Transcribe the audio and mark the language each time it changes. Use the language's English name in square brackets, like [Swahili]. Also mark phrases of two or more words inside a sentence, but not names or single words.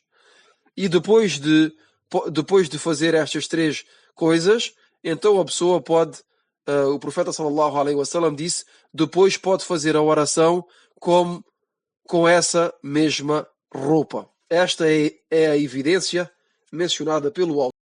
[Portuguese] E depois de fazer estas três coisas, então a pessoa pode, o profeta [Arabic] صلى الله عليه وسلم [Portuguese] disse, depois pode fazer a oração com essa mesma roupa. Esta é a evidência mencionada pelo autor.